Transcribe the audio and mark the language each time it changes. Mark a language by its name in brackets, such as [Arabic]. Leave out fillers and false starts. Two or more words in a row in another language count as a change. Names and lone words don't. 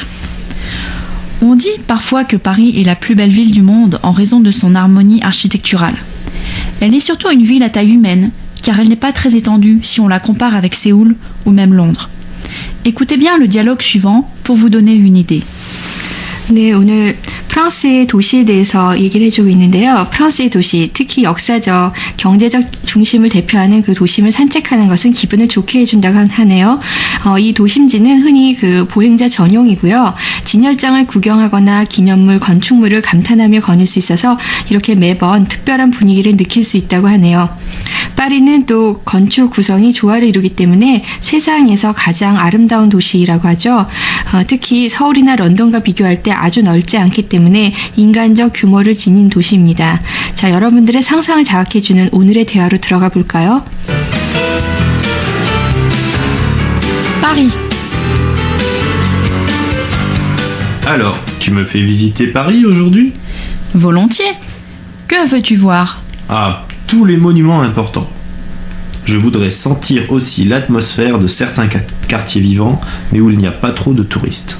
[French] On dit parfois que Paris est la plus belle ville du monde en raison de son harmonie architecturale. Elle est surtout une ville à taille humaine, car elle n'est pas très étendue si on la compare avec Séoul ou même Londres. Écoutez bien le dialogue suivant pour vous donner une idée. [Korean] 네, 오늘 프랑스의 도시에 대해서 얘기를 해주고 있는데요. 프랑스의 도시, 특히 역사적, 경제적 중심을 대표하는 그 도심을 산책하는 것은 기분을 좋게 해준다고 하네요. 이 도심지는 흔히 그 보행자 전용이고요. 진열장을 구경하거나 기념물, 건축물을 감탄하며 거닐 수 있어서 이렇게 매번 특별한 분위기를 느낄 수 있다고 하네요. 파리는 또 건축 구성이 조화를 이루기 때문에 세상에서 가장 아름다운 도시라고 하죠. 특히 서울이나 런던과 비교할 때 아주 넓지 않기 때문에 인간적 규모를 지닌 도시입니다. 자, 여러분들의 상상을 자극해주는 오늘의 대화로 들어가 볼까요? [French] Paris. Alors, tu me fais visiter Paris aujourd'hui? Volontiers. Que veux-tu voir? Ah, tous les monuments importants. Je voudrais sentir aussi l'atmosphère de certains quartiers vivants, mais où il n'y a pas trop de touristes.